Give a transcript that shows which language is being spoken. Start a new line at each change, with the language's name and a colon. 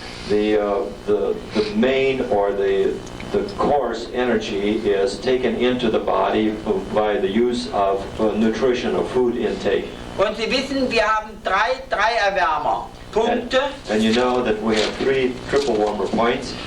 English: The main or the coarse energy is taken into the body by the use of nutrition or food intake.
German: Und Sie wissen, wir haben drei Erwärmerpunkte.
English: And you know that we have 3 triple warmer points.